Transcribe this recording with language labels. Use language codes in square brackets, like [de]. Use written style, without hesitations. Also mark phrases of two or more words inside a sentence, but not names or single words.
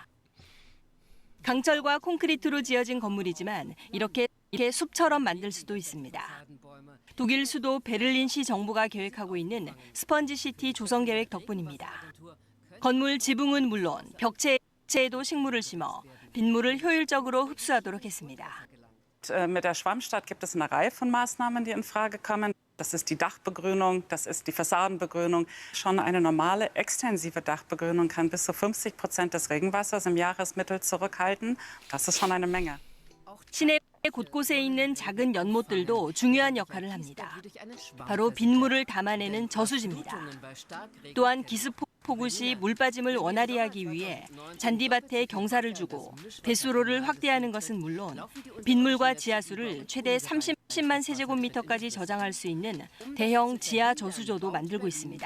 [ko] 강철과 콘크리트로 지어진 건물이지만 이렇게 숲처럼 만들 수도 있습니다. 독일 수도 베를린시 정부가 계획하고 있는 스펀지 시티 조성 계획 덕분입니다. 건물 지붕은 물론 벽체에도 식물을 심어 빗물을 효율적으로 흡수하도록 했습니다. [de] Mit der Schwammstadt gibt es eine Reihe von Maßnahmen, die in Frage kommen. Das ist die Dachbegrünung, das ist die Fassadenbegrünung. Schon eine normale extensive Dachbegrünung kann bis zu 50% des Regenwassers im Jahresmittel zurückhalten. Das ist schon eine Menge. [ko] 시내 곳곳에 있는 작은 연못들도 중요한 역할을 합니다. 바로 빗물을 담아내는 저수지입니다. 또한 기습폭우 시 물빠짐을 원활히 하기 위해 잔디밭에 경사를 주고 배수로를 확대하는 것은 물론 빗물과 지하수를 최대 30만 세제곱미터까지 저장할 수 있는 대형 지하 저수조도 만들고 있습니다.